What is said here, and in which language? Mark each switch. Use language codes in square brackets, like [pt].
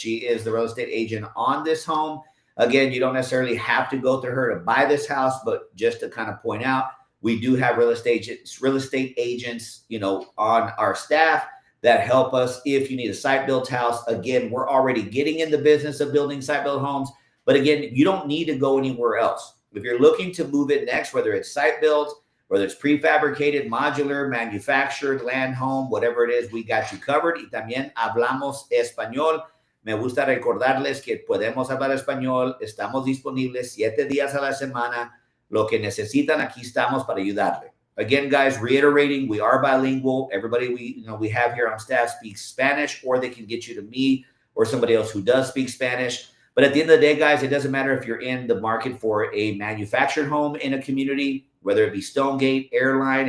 [en] She is the real estate agent on this home. Again, you don't necessarily have to go through her to buy this house, but just to kind of point out, we do have real estate agents, on our staff that help us if you need a site-built house. Again, we're already getting in the business of building site-built homes, but again, you don't need to go anywhere else. If you're looking to move it next, whether it's site-built, whether it's prefabricated, modular, manufactured, land home, whatever it is, we got you covered. [es] Y también hablamos español. Me gusta recordarles que podemos hablar español. Estamos disponibles 7 días a la semana. Lo que necesitan, aquí estamos para ayudarle. [en] Again, guys, reiterating, we are bilingual. Everybody we have here on staff speaks Spanish, or they can get you to me or somebody else who does speak Spanish. But at the end of the day, guys, it doesn't matter if you're in the market for a manufactured home in a community, whether it be Stonegate, Airline.